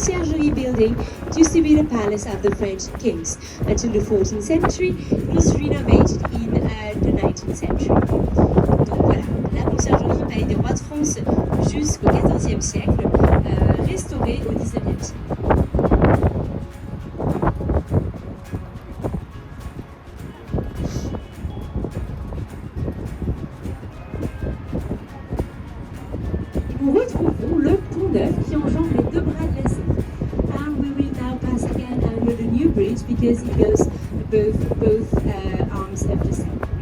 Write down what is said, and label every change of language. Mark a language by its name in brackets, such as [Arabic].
[English] It used to be the palace of the French kings. Until the 14th century, it was renovated in the 19th century. [French] Donc voilà, la conciergerie Palais des Rois de France jusqu'au XIVe siècle, restaurée au XIXe siècle. Nous retrouvons le pont neuf qui enjambe les deux bras de la Seine. [English] And we will now pass again under the new bridge because it goes both arms of the Seine.